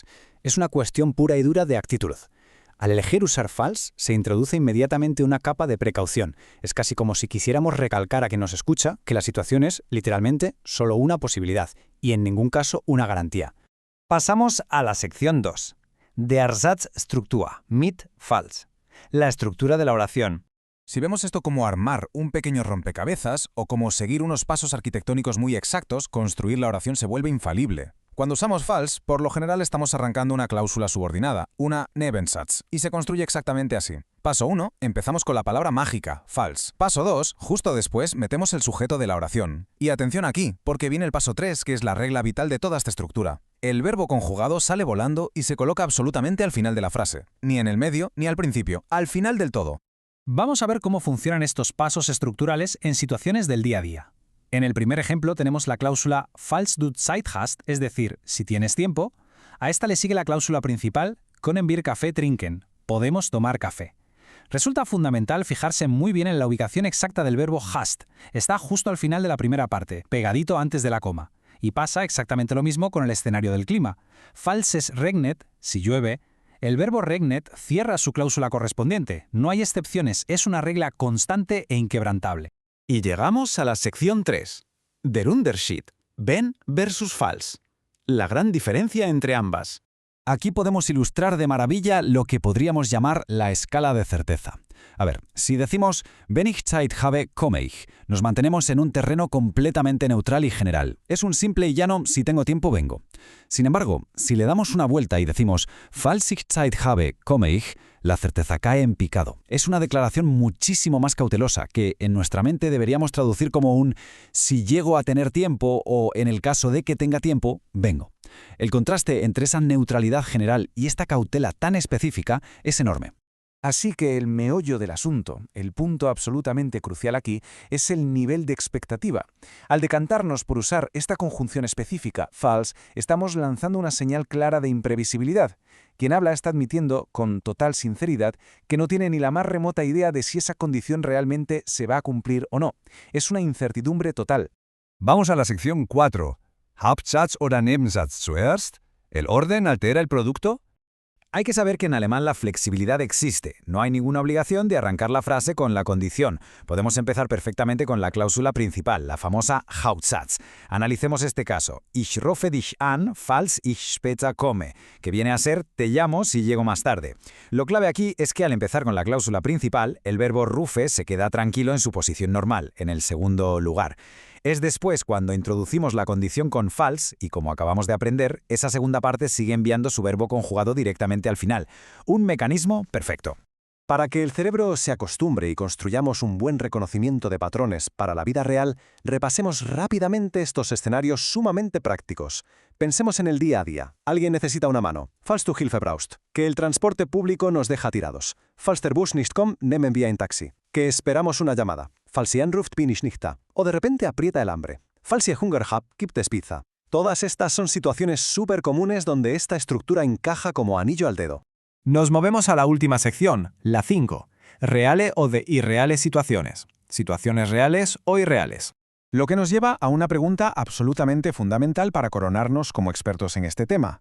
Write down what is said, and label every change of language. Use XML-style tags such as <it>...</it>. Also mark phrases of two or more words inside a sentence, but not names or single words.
<es>Es una cuestión pura y dura de actitud. Al elegir usar falls, se introduce inmediatamente una capa de precaución. Es casi como si quisiéramos recalcar a quien nos escucha que la situación es, literalmente, solo una posibilidad y en ningún caso una garantía. Pasamos a la sección 2.</es> <de>Der Satzstruktur mit falls.</de> <es>La estructura de la oración. Si vemos esto como armar un pequeño rompecabezas o como seguir unos pasos arquitectónicos muy exactos, construir la oración se vuelve infalible. Cuando usamos falls, por lo general estamos arrancando una cláusula subordinada, una Nebensatz, y se construye exactamente así. Paso 1, empezamos con la palabra mágica, falls. Paso 2, justo después metemos el sujeto de la oración. Y atención aquí, porque viene el paso 3, que es la regla vital de toda esta estructura. El verbo conjugado sale volando y se coloca absolutamente al final de la frase. Ni en el medio, ni al principio, al final del todo. Vamos a ver cómo funcionan estos pasos estructurales en situaciones del día a día. En el primer ejemplo tenemos la cláusula</es> <de>falls du Zeit hast,</de> <es>es decir, si tienes tiempo. A esta le sigue la cláusula principal</es> <de>können wir Kaffee trinken,</de> <es>podemos tomar café. Resulta fundamental fijarse muy bien en la ubicación exacta del verbo hast. Está justo al final de la primera parte, pegadito antes de la coma. Y pasa exactamente lo mismo con el escenario del clima.</es> <de>Falls es regnet,</de> <es>si llueve. El verbo regnet cierra su cláusula correspondiente. No hay excepciones, es una regla constante e inquebrantable. Y llegamos a la sección 3.</es> <de>Der Unterschied, wenn versus falls.</de> <es>La gran diferencia entre ambas. Aquí podemos ilustrar de maravilla lo que podríamos llamar la escala de certeza. A ver, si decimos</es> <de>wenn ich Zeit habe, komme ich,</de> <es>nos mantenemos en un terreno completamente neutral y general. Es un simple y llano si tengo tiempo, vengo. Sin embargo, si le damos una vuelta y decimos</es> <de>falls ich Zeit habe, komme ich,</de> <es>la certeza cae en picado. Es una declaración muchísimo más cautelosa que en nuestra mente deberíamos traducir como un si llego a tener tiempo o en el caso de que tenga tiempo, vengo. El contraste entre esa neutralidad general y esta cautela tan específica es enorme. Así que el meollo del asunto, el punto absolutamente crucial aquí, es el nivel de expectativa. Al decantarnos por usar esta conjunción específica, falls, estamos lanzando una señal clara de imprevisibilidad. Quien habla está admitiendo, con total sinceridad, que no tiene ni la más remota idea de si esa condición realmente se va a cumplir o no. Es una incertidumbre total. Vamos a la sección 4.</es> <de>Hauptsatz oder Nebensatz zuerst?</de> <es>¿El orden altera el producto? Hay que saber que en alemán la flexibilidad existe. No hay ninguna obligación de arrancar la frase con la condición. Podemos empezar perfectamente con la cláusula principal, la famosa Hauptsatz. Analicemos este caso.</es> <de>Ich rufe dich an, falls ich später komme,</de> <es>que viene a ser te llamo si llego más tarde. Lo clave aquí es que al empezar con la cláusula principal, el verbo rufe se queda tranquilo en su posición normal, en el segundo lugar. Es después cuando introducimos la condición con falls, y como acabamos de aprender, esa segunda parte sigue enviando su verbo conjugado directamente al final. Un mecanismo perfecto. Para que el cerebro se acostumbre y construyamos un buen reconocimiento de patrones para la vida real, repasemos rápidamente estos escenarios sumamente prácticos. Pensemos en el día a día. Alguien necesita una mano.</es> <de>Falls du Hilfe brauchst.</de> <es>Que el transporte público nos deja tirados.</es> <de>Falls der Bus nicht kommt, nehmen wir ein Taxi.</de> <es>Que esperamos una llamada.</es> <de>Falls ihr anruft, bin ich nicht da.</de> <es>O de repente aprieta el hambre.</es> <de>Falls ihr Hunger habt, gibt es pizza.</de> <es>Todas estas son situaciones súper comunes donde esta estructura encaja como anillo al dedo. Nos movemos a la última sección, la 5. Reales o de irreales situaciones. Situaciones reales o irreales. Lo que nos lleva a una pregunta absolutamente fundamental para coronarnos como expertos en este tema.</es>